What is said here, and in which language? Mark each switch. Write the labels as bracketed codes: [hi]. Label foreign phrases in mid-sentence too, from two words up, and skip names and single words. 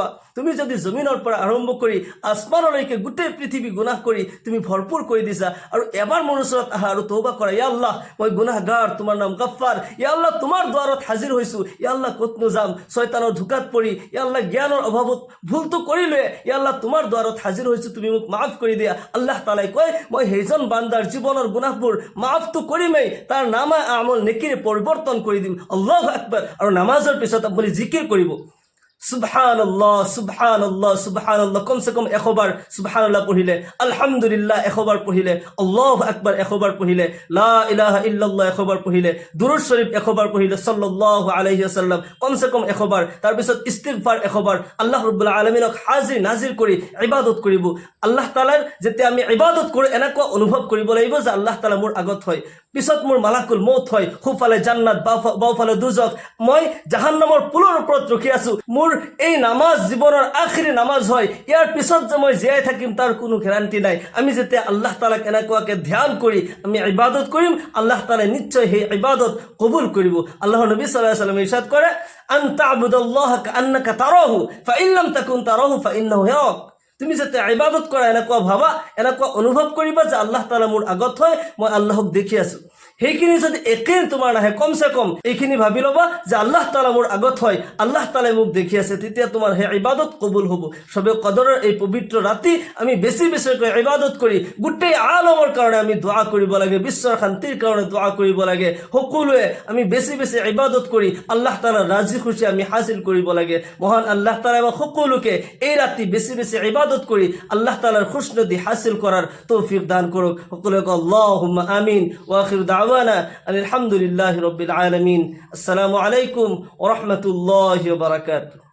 [as] তুমি যদি জমিনৰ পৰা আৰম্ভ কৰি আসমানলৈকে গোটেই পৃথিৱী গুনাহ কৰি তুমি ভৰপূৰ কৰি দিছা আৰু এবাৰ মোৰ ওচৰত আহা আৰু তওবা কৰা, [ar] يا الله [as] মই গুনাহগাৰ, তোমাৰ নাম গফ্ফাৰ, [ar] يا الله [as] তোমাৰ দুৱাৰত হাজিৰ হৈছো, [ar] يا الله [as] ক'তনো যাম, শয়তানৰ ধোকাত পৰি, [ar] يا الله [as] জ্ঞানৰ অভাৱত ভুলটো কৰিলোৱে, [ar] يا الله [as] তোমাৰ দুৱাৰত হাজিৰ হৈছো, তুমি মোক মাফ কৰি দিয়া। আল্লাহ তাআলাই কয় মই সেইজন বান্দাৰ জীৱনৰ গুনাহবোৰ মাফটো কৰিমেই, তাৰ নামা আমল নেকিৰে পৰিৱৰ্তন কৰি দিম। [ar] الله أكبر. [as] আৰু নামাজৰ পিছত আপুনি জিকিৰ কৰিব, সুবহানাল্লাহ সুবহানাল্লাহ সুবহানাল্লাহ, কমসে কম 100 বার সুবহানাল্লাহ পঢ়িলে, আলহামদুলিল্লাহ 100 বার পঢ়িলে, [ar] الله أكبر [as] 100 বার পঢ়িলে, [ar] لا إله إلا الله [as] 100 বার পঢ়িলে, দুরূদ শরীফ 100 বার পঢ়িলে [ar] صلى الله عليه وسلم [as] কমসে কম 100 বার, তাৰ পিছত ইস্তিগফাৰ 100 বার, আল্লাহ ৰাব্বুল আলামিনক হাজিৰ নাজিৰ কৰি ইবাদত কৰিব। আল্লাহ তাআলাৰ যেতিয়া আমি ইবাদত কৰোঁ এনেকুৱা অনুভৱ কৰিব লাগিব যে আল্লাহ তাআলা মোৰ আগত হয়, পিছত মোৰ মালাকুল মউত হয়, সোঁফালে জান্নাত বাওঁফালে দুজক, মই জাহান্নামৰ পুলৰ ওপৰত ৰখি আছো। মোৰ এই নামাজ জীৱনৰ আখিৰি নামাজ হয়, ইয়াৰ পিছত যে মই জীয়াই থাকিম তাৰ কোনো গ্যাৰাণ্টি নাই। আমি যেতিয়া আল্লাহ তাআলাক এনেকুৱাকে ধ্যান কৰি আমি ইবাদত কৰিম, আল্লাহ তাআলাই নিশ্চয় সেই ইবাদত কবুল কৰিব। আল্লাহৰ নবী [ar] صلى الله عليه وسلم [as] ইৰশাদ কৰে [ar] أن تعبد الله كأنك تراه فإن لم تكن تراه فإنه يراك. [as] তুমি যেতিয়া ইবাদত কৰা এনেকুৱা ভাবা, এনেকুৱা অনুভৱ কৰিবা যে আল্লাহ তাআলা মোৰ আগত হয়, মই আল্লাহক দেখি আছো। সেইখিনি যদি একেই তোমাৰ নাহে, কমসে কম এইখিনি ভাবি ল'বা যে আল্লাহ তাআলা মোৰ আগত হয়, আল্লাহ তাআলাই মোক দেখি আছে, তেতিয়া তোমাৰ সেই ইবাদত কবুল হ'ব। সবে কদৰৰ এই পবিত্ৰ ৰাতি আমি বেছি বেছিকৈ ইবাদত কৰি গোটেই আলমৰ কাৰণে আমি দোয়া কৰিব লাগে, বিশ্বৰ শান্তিৰ কাৰণে দোয়া কৰিব লাগে। সকলোৱে আমি বেছি বেছি ইবাদত কৰি আল্লাহ তাআলাৰ ৰাজি খুশি আমি হাসিল কৰিব লাগে। মহান আল্লাহ তাআলা আমাক সকলোকে এই ৰাতি বেছি বেছি ইবাদত কৰি আল্লাহ তাআলাৰ খুশনদি হাসিল [bn] করার তৌফিক দান করুক। [as] সকলকে আল্লাহুম্মা আমিন। [ar] وآخر دعوانا الحمد لله رب العالمين. السلام عليكم ورحمة الله وبركاته.